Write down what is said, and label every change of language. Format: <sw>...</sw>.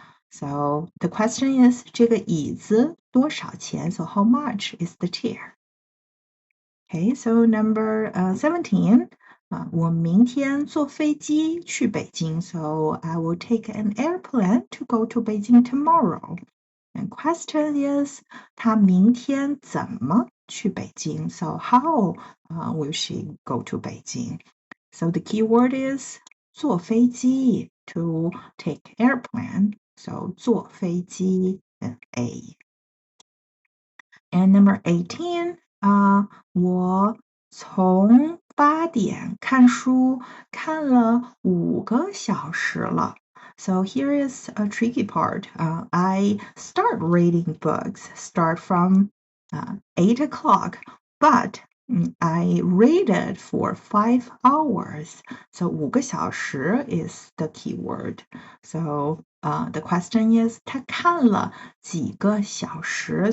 <en>So the question is</en> <zh>这个椅子多少钱?</zh> <en>So how much is the chair? Okay, so number 17.</en> <zh>我明天坐飞机去北京.</zh> <en>So I will take an airplane to go to Beijing tomorrow. And question is</en> <zh>他明天怎么去北京?</zh> <en>So how will she go to Beijing? So the keyword is 坐飞机 to take airplane. So 坐飞机 A. And number 18.</en> <zh>我从8点看书看了5个小时了.</zh> <en>So here is a tricky part. I start reading books, start from 8 o'clock, but I read it for 5 hours. So 5个小时 is the keyword. So the question is</en> <zh>他看了几个小时?</zh>